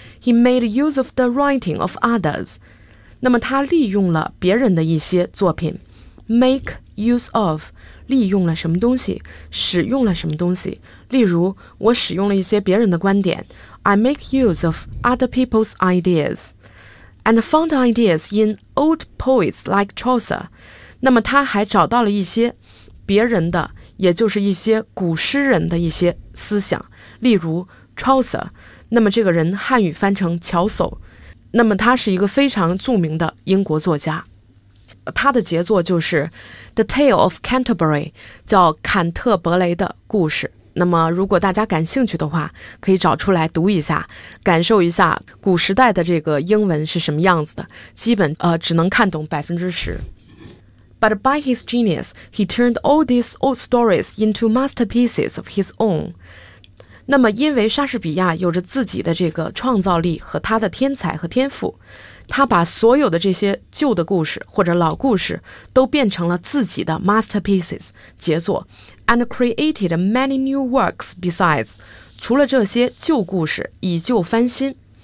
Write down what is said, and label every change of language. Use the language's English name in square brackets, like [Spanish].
[English] He made use of the writing of others. [Chinese] 那么他利用了别人的一些作品。 Make use of利用了什么东西，使用了什么东西，例如我使用了一些别人的观点， I make use of other people's ideas and found ideas in old poets like Chaucer. 那么他还找到了一些别人的，也就是一些古诗人的一些思想，例如 Chaucer， 那么这个人汉语翻成乔叟，那么他是一个非常著名的英国作家，他的杰作就是The Tale of Canterbury， 叫坎特伯雷的故事。那么如果大家感兴趣的话，可以找出来读一下，感受一下古时代的这个英文是什么样子的，基本只能看懂10%。 [English] But by his genius, he turned all these old stories into masterpieces of his own. [Chinese] 那么因为莎士比亚有着自己的这个创造力和他的天才和天赋，他把所有的这些旧的故事或者老故事都变成了自己的 masterpieces, 杰作 and created many new works besides, 除了这些旧故事以旧翻新。